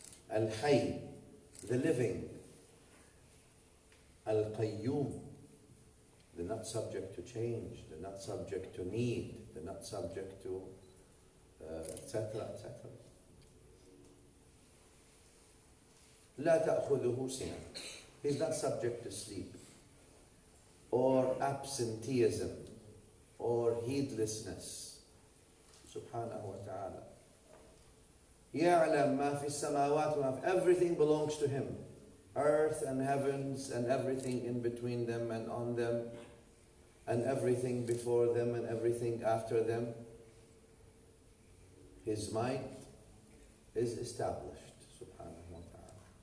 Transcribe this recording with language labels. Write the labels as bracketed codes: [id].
[en] Al-Hayy, the living. Al-Qayyum, they're not subject to change, they're not subject to need, they're not subject to etc. etc. [ar] لا تأخذه سنة. [en] He's not subject to sleep or absenteeism or heedlessness. Subhanahu wa ta'ala. [ar] يعلم ما في السماوات وما في. [en] Everything belongs to him. Earth and heavens and everything in between them and on them, and everything before them and everything after them. His might is established, subhanahu wa ta'ala.